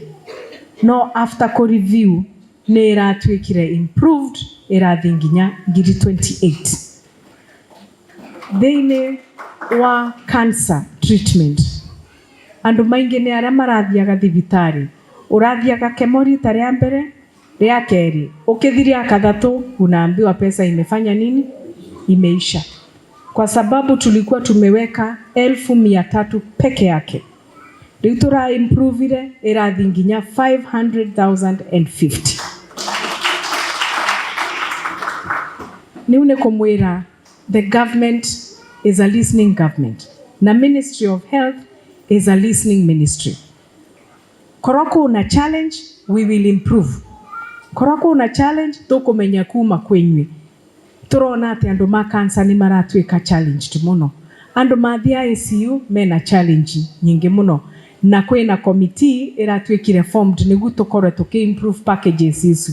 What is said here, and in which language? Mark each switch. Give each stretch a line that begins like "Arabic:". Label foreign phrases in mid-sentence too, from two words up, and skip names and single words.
Kikuyu: No
English: after review
Kikuyu: nĩ ĩratuĩkire improved ĩrathiĩ nginya 28,000. Thĩinĩ wa
English: cancer treatment
Kikuyu: andũ maingĩ nĩ arĩa marathiaga thibitarĩ. Ũrathiaga kemo rita rĩa mbere rĩa kerĩ ukithiria kadhatu
Swahili: unaambiwa pesa imefanya nini, imeisha. Kwa sababu tulikuwa tumeweka 1,300 peke yake
Kikuyu: riu tura improve irathi nginya
Swahili: 500,050.
Kikuyu: Niu ni kumwira
English: the government is a listening government na Ministry of Health is a listening ministry.
Kikuyu: Koroko una challenge,
English: we will improve.
Kikuyu: Koroko una challenge, tukumenya kuma kwenywe. Turona ati andu ma cancer ni maratwika challenge muno. Andu mathi ICU mena challenge nyingi muno. Na kwina committee iratwikire formed niguo tukorwe tuki-improve packages isu.